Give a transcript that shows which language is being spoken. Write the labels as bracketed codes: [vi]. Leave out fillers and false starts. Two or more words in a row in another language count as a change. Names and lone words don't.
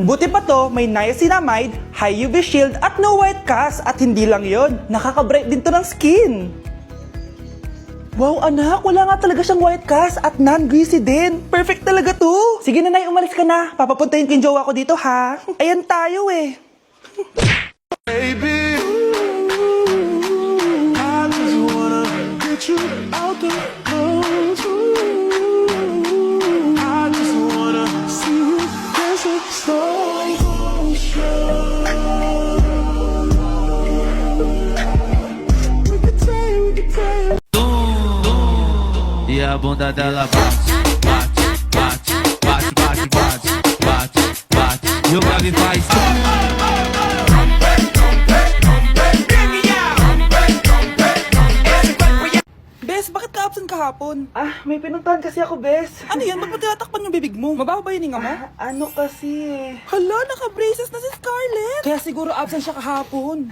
[tl] Buti pa to, may niacinamide, [en] high UV shield [tl] at [en] no white cast. [tl] At hindi lang yon, nakaka-bright din to ng skin. Wow, anak, wala nga talaga siyang [en] white cast [tl] at non-greasy din. Perfect talaga to. Sige na, Nay, umalis ka na. Papapuntahin ko yung jowa ko dito, ha? Ayan tayo eh. [en] Baby, I just wanna get you out the clothes. I just wanna see you dancing slow motion. We could play. [pt] E a bunda dela bate. E o grave faz. [tl] Bes, bakit ka absent kahapon? Ah, may pinuntahan kasi ako, Bes. Ano yan? Ba't mo tinatakpan yung bibig mo? Mabaho ba yung hinga mo? Ano kasi Hala, naka-braces na si Scarlett. Kaya siguro absent siya kahapon.